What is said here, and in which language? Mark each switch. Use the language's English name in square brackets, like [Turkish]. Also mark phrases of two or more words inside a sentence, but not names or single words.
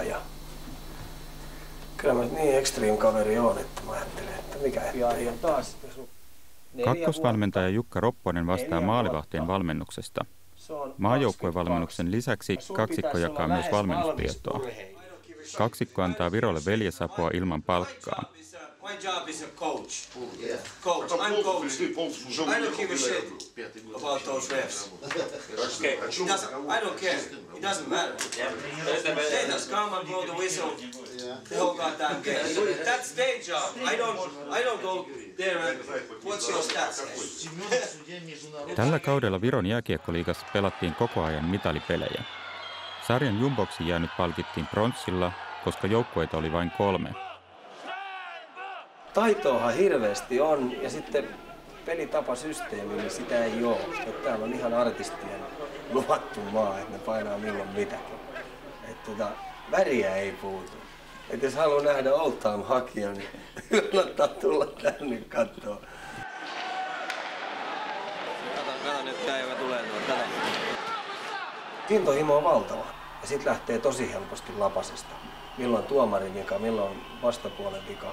[Finnish] Ja kyllä mä niin extreme-kaveri on, että mä ajattelen, että mikä ettei. Kakkosvalmentaja Jukka Ropponen vastaa maalivahtien valmennuksesta. Maajoukkuevalmennuksen lisäksi kaksikko jakaa myös valmennustietoa. Kaksikko antaa Virolle veljesapua ilman palkkaa. [English] My job is a coach. Coach. I'm coach. I don't give a shit about those refs. Okay. I don't care. It doesn't matter. They just come and blow the whistle the whole goddamn game. That's their job. I don't go there and what's your stats? [Finnish] Tällä kaudella Viron jääkiekkoliigassa pelattiin koko ajan mitalipelejä. Sarjan jumboksi jäänyt palkittiin pronssilla, koska joukkueita oli vain 3. Taitoahan hirveästi on ja sitten pelitapasysteemi, niin sitä ei ole. Että täällä on ihan artistien luvattu maa, että ne painaa milloin mitäkin. Että väriä ei puutu. Että jos haluaa nähdä [English] old time hockey, [Finnish] niin kannattaa tulla tänne katsoa. Kato nyt tää, joka tulee noin. Intohimo on valtava ja sit lähtee tosi helposti lapasesta. Milloin tuomarin vika, milloin vastapuolen vika.